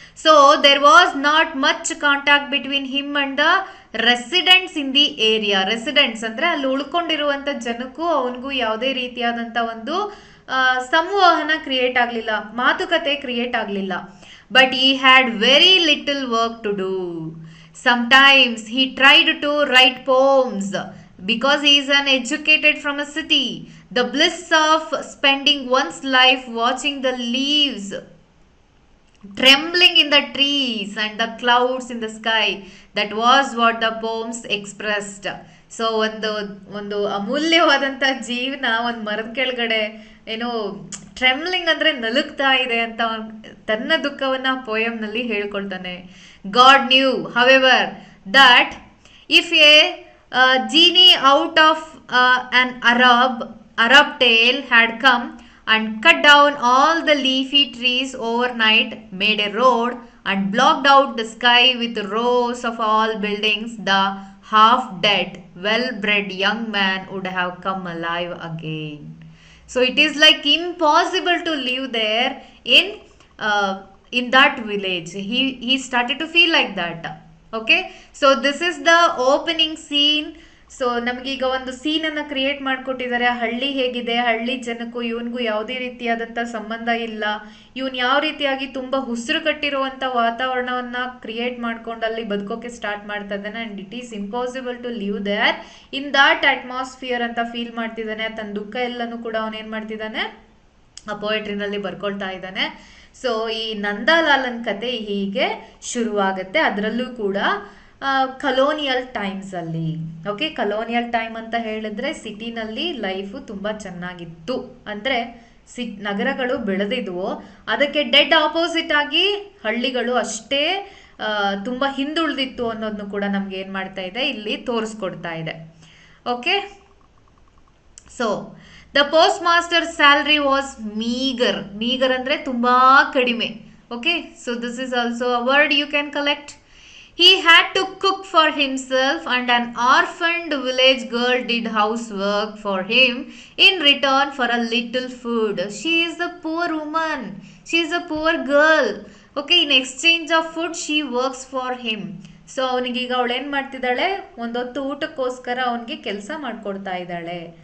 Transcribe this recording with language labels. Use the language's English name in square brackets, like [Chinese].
[English] So there was not much contact between him and the residents in the area. [Kannada] Residents ಅಂದ್ರೆ ಅಲ್ಲಿ ಉಳ್ಕೊಂಡಿರುವಂತ ಜನಕ್ಕೂ ಅವನಿಗೂ ಯಾವುದೇ ರೀತಿಯಾದಂತ ಒಂದು ಸಂವಹನ ಕ್ರಿಯೇಟ್ ಆಗಲಿಲ್ಲ, ಮಾತುಕತೆ ಕ್ರಿಯೇಟ್ ಆಗಲಿಲ್ಲ. [English] But he had very little work to do. Sometimes he tried to write poems because he is uneducated from a city. The bliss of spending one's life watching the leaves trembling in the trees and the clouds in the sky, that was what the poems expressed. [Kannada] So ಒಂದು ಅಮೂಲ್ಯವಾದಂಥ ಜೀವನ ಒಂದು ಮರದ ಕೆಳಗಡೆ ಏನೋ ಟ್ರೆಮ್ಲಿಂಗ್ ಅಂದರೆ ನಲುಗ್ತಾ ಇದೆ ಅಂತ ತನ್ನ ದುಃಖವನ್ನು ಪೋಯಮ್ನಲ್ಲಿ ಹೇಳ್ಕೊಳ್ತಾನೆ. [English] God knew however that if a genie out of an Arab tale had come and cut down all the leafy trees overnight, made a road, and blocked out the sky with rows of all buildings, the half-dead, well-bred young man would have come alive again. So it is like impossible to live there in that village. He started to feel like that. Okay, so this is the opening scene. [Kannada] So ನಮಗೀಗ ಒಂದು ಸೀನನ್ನು create ಮಾಡಿಕೊಟ್ಟಿದ್ದಾರೆ. ಹಳ್ಳಿ ಹೇಗಿದೆ, ಹಳ್ಳಿ ಜನಕ್ಕೂ ಇವನಿಗೂ ಯಾವುದೇ ರೀತಿಯಾದಂಥ ಸಂಬಂಧ ಇಲ್ಲ, ಇವನು ಯಾವ ರೀತಿಯಾಗಿ ತುಂಬ ಉಸಿರು ಕಟ್ಟಿರುವಂಥ ವಾತಾವರಣವನ್ನು ಕ್ರಿಯೇಟ್ ಮಾಡ್ಕೊಂಡು ಅಲ್ಲಿ ಬದುಕೋಕೆ ಸ್ಟಾರ್ಟ್ ಮಾಡ್ತಾ ಇದ್ದಾನೆ. [English] and it is impossible to live there in that atmosphere [Kannada] ಅಂತ ಫೀಲ್ ಮಾಡ್ತಿದ್ದಾನೆ. ತನ್ನ ದುಃಖ ಎಲ್ಲನೂ ಕೂಡ ಅವನೇನು ಮಾಡ್ತಿದ್ದಾನೆ, ಆ ಪೋಯಟ್ರಿನಲ್ಲಿ ಬರ್ಕೊಳ್ತಾ ಇದ್ದಾನೆ. ಸೊ ಈ ನಂದಾಲಾಲನ್ ಕತೆ ಹೀಗೆ ಶುರುವಾಗುತ್ತೆ. ಅದರಲ್ಲೂ ಕೂಡ ಕಲೋನಿಯಲ್ ಟೈಮ್ಸ್ ಅಲ್ಲಿ. ಓಕೆ, ಕಲೋನಿಯಲ್ ಟೈಮ್ ಅಂತ ಹೇಳಿದ್ರೆ ಸಿಟಿನಲ್ಲಿ ಲೈಫು ತುಂಬ ಚೆನ್ನಾಗಿತ್ತು, ಅಂದರೆ ನಗರಗಳು ಬೆಳೆದಿದ್ವು, ಅದಕ್ಕೆ ಡೆಡ್ ಆಪೋಸಿಟ್ ಆಗಿ ಹಳ್ಳಿಗಳು ಅಷ್ಟೇ ತುಂಬ ಹಿಂದುಳಿದಿತ್ತು ಅನ್ನೋದನ್ನು ಕೂಡ ನಮ್ಗೆ ಏನು ಮಾಡ್ತಾ ಇದೆ, ಇಲ್ಲಿ ತೋರಿಸ್ಕೊಡ್ತಾ ಇದೆ. [English] Okay, so the postmaster salary was meagre. [Kannada] Meagre ಅಂದರೆ ತುಂಬ ಕಡಿಮೆ. [English] Okay, so this is also a word you can collect. He had to cook for himself, and an orphaned village girl did housework for him in return for a little food. She is a poor woman. She is a poor girl. Okay, in exchange of food, she works for him. [Kannada] So ಅವನಿಗೀಗ ಅವಳೇನು ಮಾಡ್ತಿದ್ದಾಳೆ, ಒಂದೊತ್ತು ಊಟಕ್ಕೋಸ್ಕರ ಅವನಿಗೆ ಕೆಲಸ ಮಾಡಿಕೊಡ್ತಾ ಇದ್ದಾಳೆ.